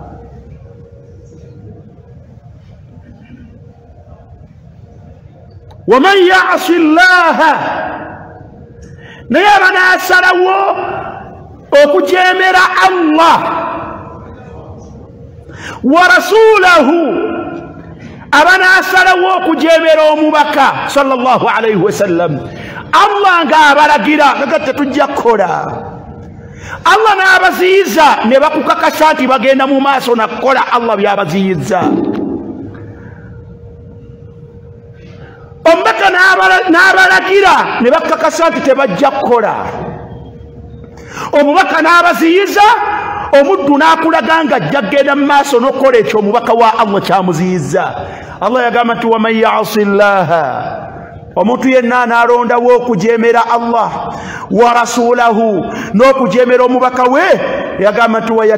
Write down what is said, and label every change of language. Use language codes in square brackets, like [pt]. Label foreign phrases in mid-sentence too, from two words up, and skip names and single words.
[ar] ومن يعص الله [lg] naye abanaasalawo okujeemera Allah [ar] ورسوله [lg] abanaasalawo okujeemera omubaka [ar] صلى الله عليه وسلم [lg] Allah ng'abalagira nga tetujja kukola Allah n'abaziyiza ne bakukakasa nti bagenda mu maaso nakukola Allah by'abaziyiza omubaka n'abalagira ne bakakasa nti tebajja kukola omubaka n'abaziyiza omuddu n'akulaga nga ajja kgenda mu maaso n'okukola ekyo omubaka wa Allah kyamuziyiza Allah yagamba nti [ar] ومن يعص الله [lg] omuntu yenna n'alondawo okujeemera Allah [ar] ورسوله [lg] n'okujeemera omubaka we yagamba nti